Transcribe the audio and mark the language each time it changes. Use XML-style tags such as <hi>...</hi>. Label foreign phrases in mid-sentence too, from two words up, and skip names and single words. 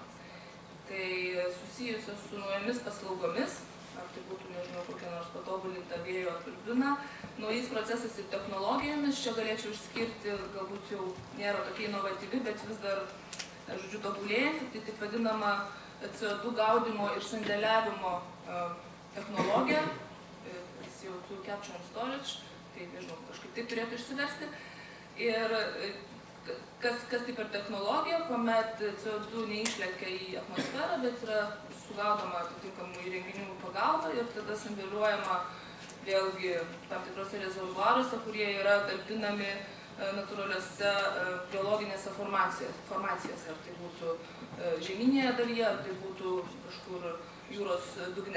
<lt>Tai susijusios su naujomis paslaugomis, ar tai būtų, nežinau, kokia nors patobulinta vėjo turbina, naujais procesais ir technologijomis. Čia galėčiau išskirti, galbūt jau nėra tokia inovatyvi, bet vis dar, žodžiu, tobulėjant, tai taip vadinama CO2 gaudymo ir sandėliavimo technologija,</lt> <en>CO2 capture and storage,</en> <lt>tai, nežinau, kažkaip taip turėtų išsiversti. Ir kas tai per technologija, kuomet CO2 neišlekia į atmosferą, bet yra sugaudoma atitinkamų įrenginių pagalba ir tada sandėliuojama vėlgi tam tikrose rezervuaruose, kurie yra talpinami natūraliuose biologinėse formacijose, ar tai būtų žemynėje dalyje, ar tai būtų kažkur jūros dugne.</lt>